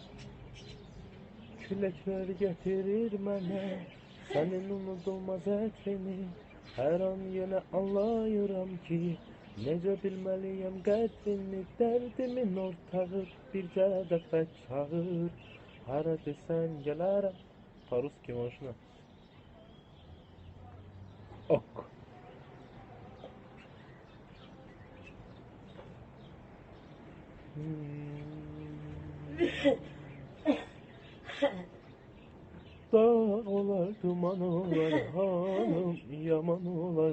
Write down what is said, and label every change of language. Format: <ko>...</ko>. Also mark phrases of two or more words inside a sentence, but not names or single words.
<az>Küləklər gətirir mənə sənin unudulmaz ətrini. Hər an yenə anlayıram ki, necə bilməliyəm qədrini. Dərdimin ortağı bircə dəfə çağır. Hara desən gələrəm.</az> <ru>По-русски можно? Ok.</ru> <az>Dağ olar, duman olar, hanım yaman olar.</az>